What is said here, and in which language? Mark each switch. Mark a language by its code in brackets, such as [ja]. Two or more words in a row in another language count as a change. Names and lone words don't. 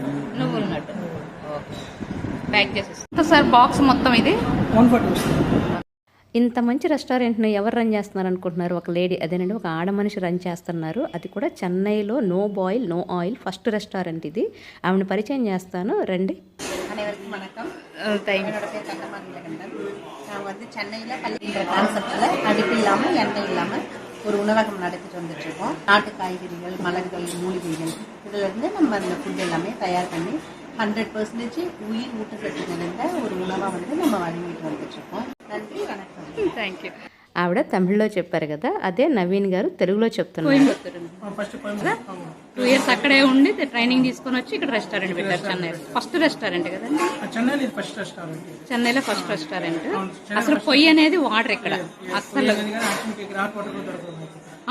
[te] నువ్వుల లడ్డు. ఓకే, ప్యాక్ చేసేసి [en] sir box [te] మొత్తం ఇది 140. ఇంత మంచి రెస్టారెంట్ని ఎవరు రన్ చేస్తున్నారు అనుకుంటున్నారు? ఒక లేడీ, అదేనండి ఒక ఆడ మనిషి రన్ చేస్తున్నారు. அது కూడా చెన్నైలో [en] no boil no oil first restaurant [te] ఇది. ఆవిడ పరిచయం చేస్తాను, రండి. [ta] அனைவருக்கும் வணக்கம். என்னோட பேர் கந்தமாரி இலகண்டன். நான் வந்து சென்னையில் பள்ளின்ற கான்செப்டில் அடுப்பு இல்லாமல் எண்ணெய் இல்லாமல் ஒரு உணவகம் நடத்திட்டு வந்துட்டுருக்கோம். நாட்டு காய்கறிகள், மலர்கள், மூலிகைகள் இதிலேருந்து நம்ம அந்த ஃபுட் எல்லாமே தயார் பண்ணி 100% உயிர் ஊட்டச்சத்து நிறைந்த ஒரு உணவாக வந்து நம்ம வழங்கிட்டு வந்துட்டுருக்கோம். நன்றி, வணக்கம். [en] thank you. [te] ఆవిడ తమిళ్లో చెప్పారు కదా, అదే నవీన్ గారు తెలుగులో చెప్తున్నారు. 2 years అక్కడే ఉండి ట్రైనింగ్ తీసుకొని వచ్చి ఇక్కడ రెస్టారెంట్ పెట్టారు. చెన్నైలో [en] first restaurant [te] కదండి? చెన్నైలో [en] first restaurant. [te] అసలు పొయ్యి అనేది వాటర్ ఇక్కడ అసలు